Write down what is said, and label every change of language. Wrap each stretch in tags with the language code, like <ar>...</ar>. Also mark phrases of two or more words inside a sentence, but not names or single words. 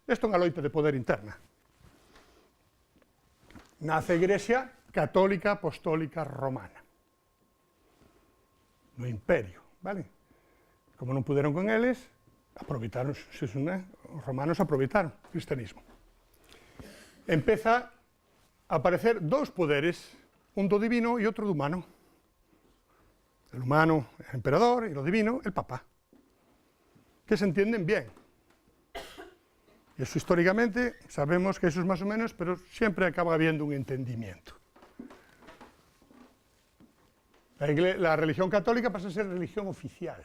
<gl>Isto é unha loita de poder interna. Nace a Igrexa Católica Apostólica Romana. No Imperio, vale? Como non puderon con eles, aproveitaron, os romanos aproveitaron o cristianismo. Empeza a aparecer dous poderes, un do divino e outro do humano.</gl> <es>El humano, el emperador, e lo divino, el papa, que se entienden bien. Y eso históricamente sabemos que eso es más o menos, pero siempre acaba habiendo un entendimiento. La religión católica pasa a ser religión oficial.</es>